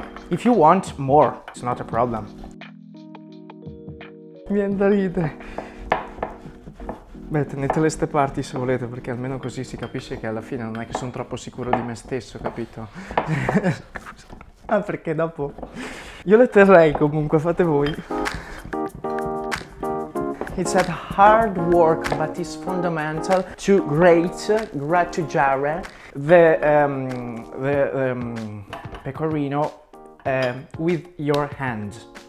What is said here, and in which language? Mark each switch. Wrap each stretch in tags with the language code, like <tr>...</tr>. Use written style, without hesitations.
<en>If you want more, it's not a problem.</en> <it>Mi viene da ridere. Beh, tenetele ste parti se volete, perché almeno così si capisce che alla fine non è che sono troppo sicuro di me stesso, capito? Ah, perché dopo io le terrei comunque, fate voi.</it> <en>It's a hard work, but it's fundamental to grattugiare the pecorino with your hands.</en>